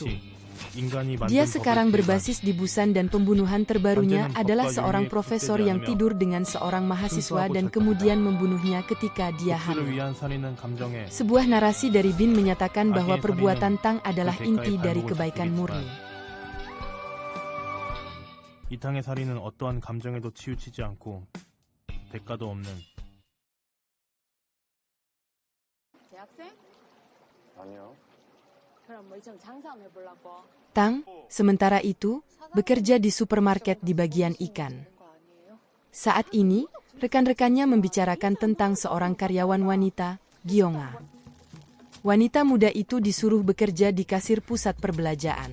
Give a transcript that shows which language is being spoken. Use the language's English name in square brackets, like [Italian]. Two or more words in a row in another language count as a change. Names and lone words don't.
[Indonesian] Dia sekarang berbasis di Busan dan pembunuhan terbarunya adalah seorang profesor yang tidur dengan seorang mahasiswa dan kemudian membunuhnya ketika dia hamil. Sebuah narasi dari Bin menyatakan bahwa perbuatan Tang adalah inti dari kebaikan murni. [Korean] 이 땅의 살인은 어떠한 감정에도 치우치지 않고 대가도 없는 대학생? 아니요. 그럼 뭐 좀 장사 한번 해보려고. [Indonesian] Tang, sementara itu, bekerja di supermarket di bagian ikan. Saat ini, rekan-rekannya membicarakan tentang seorang karyawan wanita, Gyeonga. Wanita muda itu disuruh bekerja di kasir pusat perbelanjaan.